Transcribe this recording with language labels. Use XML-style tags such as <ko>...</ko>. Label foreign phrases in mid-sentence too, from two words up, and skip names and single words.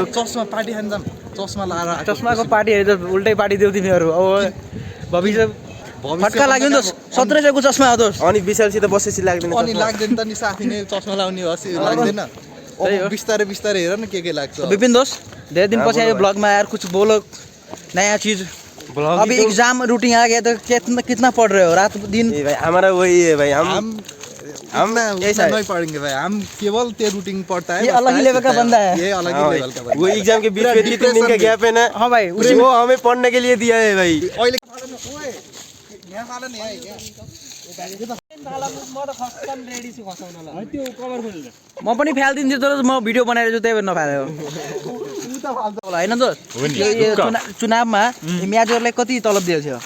<ne>चस्मा पार्टी खान जाम, चस्मा लाएर चस्माको पार्टीहरू त उल्टै पार्टी देऊ तिमीहरू। अब भविष्य फट्का लाग्यो नि त, 1700को चस्मा हो दोस्त। अनि विशालसित बसेपछि लाग्दैन अनि लाग्दैन त नि, साथी नै चस्मा लाउने हसी लाग्दैन। अब बिस्तारै बिस्तारै हेर न के लाग्छ।</ne> <hi>विपिन</hi> <ne>दोस्त धेरै दिन पछि आयो</ne> <hi>ब्लॉग में यार, कुछ बोलो नया चीज। अभी एग्जाम रूटीन आ गया तो कितना पढ़ रहे हो रात दिन? भाई हमारा वही है भाई, हम ऐसा नहीं पढ़ेंगे भाई, हम केवल ते रूटीन पढ़ता है। ये अलग ही लेवल का बंदा है, ये अलग ही लेवल का बंदा। वो एग्जाम के बीच में 3 दिन का गैप है ना। हाँ भाई, वो हमें पढ़ने के लिए दिया है भाई।</hi> <ne>म पनि फ्यालिदिन्छु तर म भिडियो बनाएर छु, त्यही भएर नफाल्यो होइन दोस्त। चुनावमा म्याजहरूलाई कति तलब दिएको थियो?</ne>